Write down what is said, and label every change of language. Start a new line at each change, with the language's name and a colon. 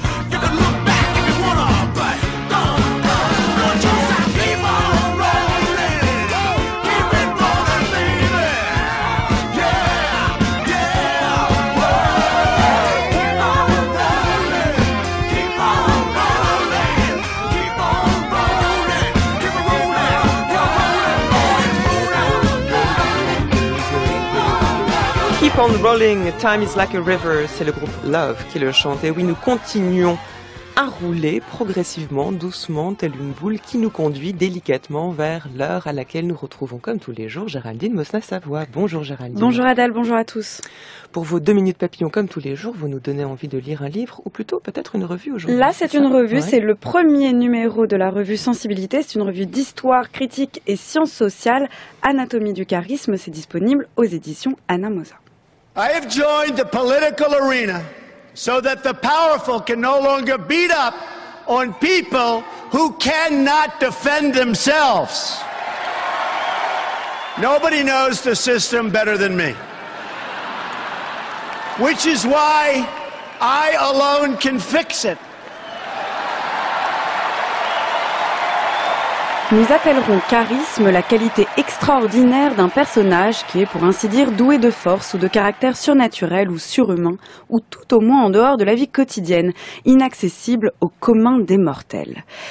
English: You can look back if you wanna, but don't just keep on rolling, keep it rolling, baby. Yeah, yeah, keep on rolling, keep on rolling, keep on rolling, keep it rolling, Keep on rolling, time is like a river,
French: c'est le groupe Love qui le chante. Et oui, nous continuons à rouler progressivement, doucement, telle une boule qui nous conduit délicatement vers l'heure à laquelle nous retrouvons comme tous les jours Géraldine Mosna-Savoie. Bonjour Géraldine. Bonjour Adèle, bonjour à tous. Pour vos 2 minutes papillons comme tous les jours, vous nous donnez envie de lire un livre ou plutôt peut-être une revue aujourd'hui. Là, c'est une revue, Ouais. c'est le premier numéro de la revue Sensibilité. C'est une revue d'histoire, critique et sciences sociales. Anatomie du charisme, c'est disponible aux éditions Anna Mosa.
English: I have joined the political arena so that the powerful can no longer beat up on people who cannot defend themselves. Nobody knows the system better than me. Which is why I alone can fix it.
French: Nous appellerons charisme la qualité extraordinaire d'un personnage qui est pour ainsi dire doué de force ou de caractère surnaturel ou surhumain, ou tout au moins en dehors de la vie quotidienne, inaccessible au commun des mortels.